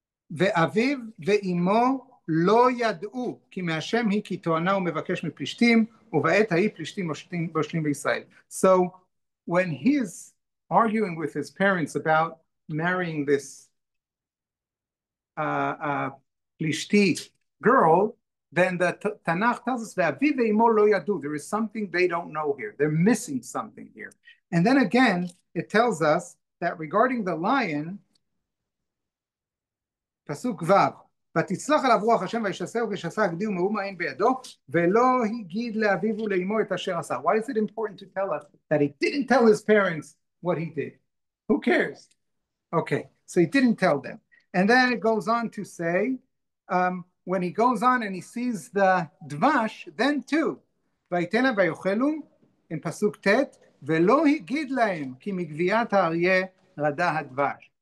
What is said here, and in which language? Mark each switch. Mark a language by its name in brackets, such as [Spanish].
[Hebrew] ואביו ואימו לא ידעו כי מהשם היא כי תואנה ומבקש מפלישתים ובעת ההיא פלישתים מושלים בישראל. [English] So when he is arguing with his parents about marrying this Plishti girl, then the Tanakh tells us [Hebrew] ואביו ואימו לא ידעו. [English] There is something they don't know here. They're missing something here. And then again, it tells us that regarding the lion, [Hebrew] פסוק ו' ותצלח עליו רוח השם וישסהו כשסה גדי ומאומה אין בידו ולא הגיד לאביו ולאמו את אשר עשה. [English] Why is it important to tell us that he didn't tell his parents what he did? Who cares? Okay, so he didn't tell them. And then it goes on to say, when he goes on and he sees the dvash, then too, [Hebrew] ויתן להם ויאכלו, [English] in [Hebrew] פסוק ט' ולא הגיד להם כי מגביית האריה רדה הדבש.